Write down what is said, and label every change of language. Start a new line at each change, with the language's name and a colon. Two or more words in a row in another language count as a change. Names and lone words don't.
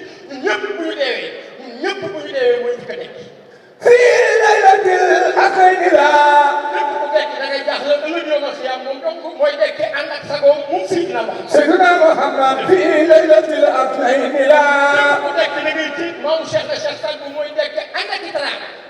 Wolof: Ñun ñëpp bu ñu deewee, ñun ñëpp bu ñu deewee mooy njëkk a dekk.
Arabic: في ليلة الأخيرة.
Wolof: Képp ku dekk da ngay jaaxle ëllëg
Arabic: يوم القيامة
Wolof: moom donc mooy dekk ànd ak sagoom moom Seydina Muhammad.
Arabic: سيدنا محمد في ليلة الاثنين لا.
Wolof: Képp ku dekk da ngay tiit, maamu Cheikh na Cheikh Saad Bou mooy dekk ànd ak i teraanga.